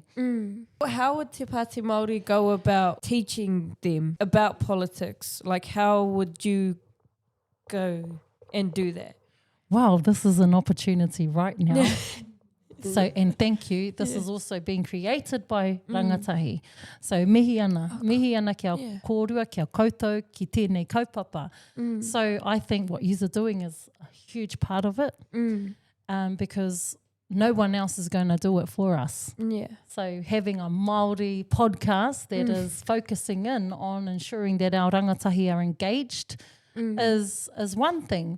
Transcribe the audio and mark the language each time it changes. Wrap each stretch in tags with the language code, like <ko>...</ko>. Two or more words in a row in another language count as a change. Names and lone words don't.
<en>How would Te Pāti Māori go about teaching them about politics? Like, how would you go and do that? Wow, this is an opportunity right now. And thank you. This is also being created by rangatahi.</en> <mi>So mihi ana kia kōrua, kia koutou, ki tēnei kaupapa.</mi> <en>So I think what you're doing is a huge part of it because no one else is going to do it for us. Yeah. So having a Māori podcast that is focusing in on ensuring that our rangatahi are engaged is one thing.</en>